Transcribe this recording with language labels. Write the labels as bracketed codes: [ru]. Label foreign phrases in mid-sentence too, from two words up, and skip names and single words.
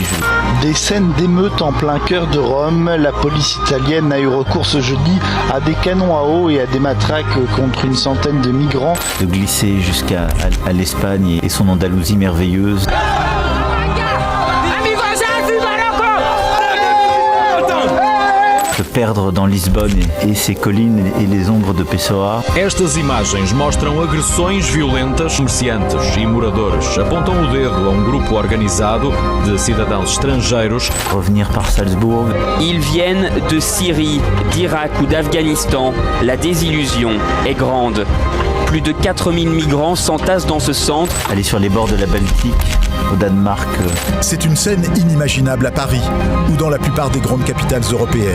[fr] Des scènes d'émeutes en plein cœur de Rome. La police italienne a eu recours ce jeudi à des canons à eau et à des matraques contre une centaine de migrants. De glisser jusqu'à l'Espagne et son Andalousie merveilleuse. Se perdre dans Lisbonne et ses collines et les ombres de Pessoa. [pt] Estas imagens mostram agressões violentas. Comerciantes e moradores apontam o dedo a grupo organizado de cidadãos estrangeiros. [fr] Revenir par Salzbourg. Ils viennent de Syrie, d'Irak ou d'Afghanistan. La désillusion est grande. Plus de 4000 migrants s'entassent dans ce centre. Aller sur les bords de la Baltique, au Danemark. C'est une scène inimaginable à Paris ou dans la plupart des grandes capitales européennes.